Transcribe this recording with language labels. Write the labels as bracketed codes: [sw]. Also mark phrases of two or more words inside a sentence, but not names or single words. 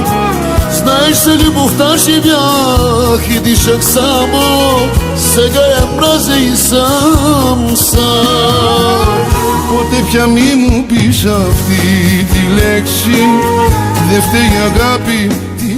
[bg] Знаеш се, любовта живях и дишах само, сега я мразя и съм сам. [el] Ποτέ πια μη μου πεις αυτή τη λέξη, δε φταίει η αγάπη